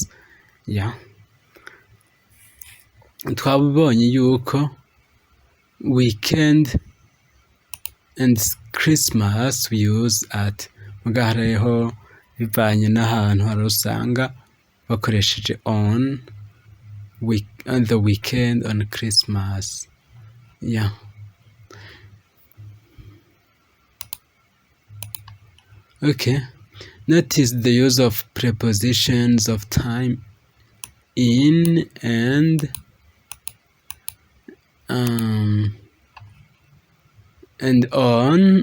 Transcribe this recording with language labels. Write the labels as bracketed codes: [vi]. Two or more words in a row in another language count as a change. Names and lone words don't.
[en] Yeah. [rn] Twabonye yuko [en] weekend and Christmas we use at, [rn] muga hariho bivanye n'ahantu hari usanga bakoresheje [en] on the weekend on Christmas. Yeah. Okay. Notice the use of prepositions of time in and on.